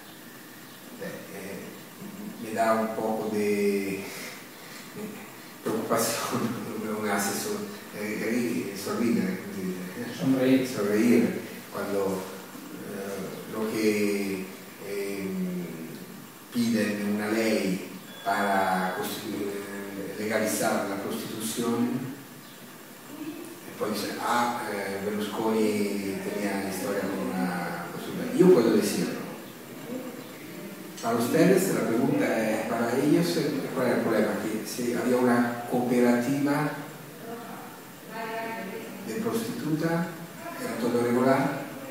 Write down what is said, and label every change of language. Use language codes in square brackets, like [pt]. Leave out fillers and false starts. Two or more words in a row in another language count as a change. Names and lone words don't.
[es] Me da un poco de preocupación, me hace sonreír cuando lo que piden una ley para legalizar la prostitución, y poi dice, Berlusconi tenía historia con una prostituta. Yo puedo decirlo. Para ustedes la pregunta es, para ellos, ¿cuál es el problema? Que si había una cooperativa de prostituta, era todo regular.